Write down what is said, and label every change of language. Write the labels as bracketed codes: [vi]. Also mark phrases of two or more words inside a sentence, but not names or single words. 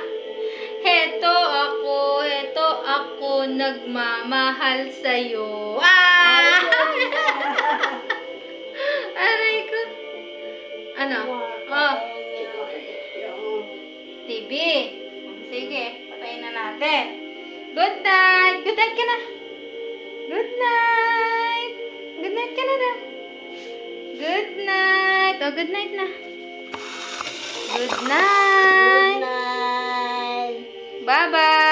[tl] Heto ako, nagmamahal sa'yo. Ah! Aray ko. Ano? Oh, TV. Sige, patayin na natin. [en] Good night. Good night [tl] ka na. [en] Good night. Good night [tl] ka na daw. [en] Good night. Oh, good night na. Good night. Good night. Bye-bye.